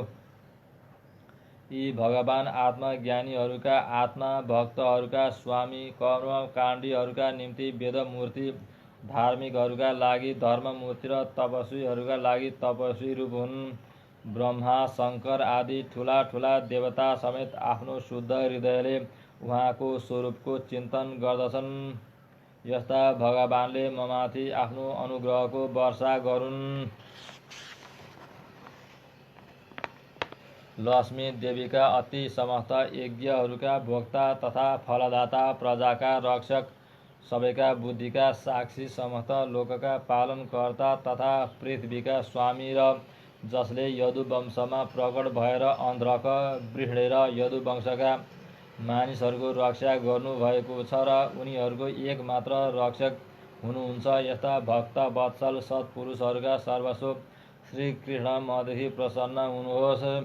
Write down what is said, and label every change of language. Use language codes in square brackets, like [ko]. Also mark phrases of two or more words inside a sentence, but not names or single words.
[ne] यी भगवान आत्मज्ञानीहरूका आत्मा, भक्तहरूका स्वामी, कर्मकाण्डीहरूका निम्ति वेदमूर्ति, धार्मिकहरूका लागि धर्ममूर्ति र तपस्वीहरूका लागि तपस्वी रूप हुन्। ब्रह्मा, शङ्कर आदि ठुला ठुला देवता समेत आफ्नो शुद्ध हृदयले उहाँको स्वरूपको चिन्तन गर्दछन्। यस्ता भगवानले ममाथि आफ्नो अनुग्रहको वर्षा गरून्। लक्ष्मी देवीका अति समस्त यज्ञहरूका भोक्ता तथा फलदाता, प्रजाका रक्षक, सबैका बुद्धिका साक्षी, समस्त लोकका पालनकर्ता तथा पृथ्वीका स्वामी र जसले यदुवंशमा प्रकट भएर अन्ध्रक, वृष्णे र यदुवंशका मानिसहरूको रक्षा गर्नुभएको छ र उनीहरूको एकमात्र रक्षक हुनुहुन्छ, यस्ता भक्त वत्सल सत्पुरुषहरूका सर्वस्व श्री कृष्ण मदेखि प्रसन्न हुनुहोस्,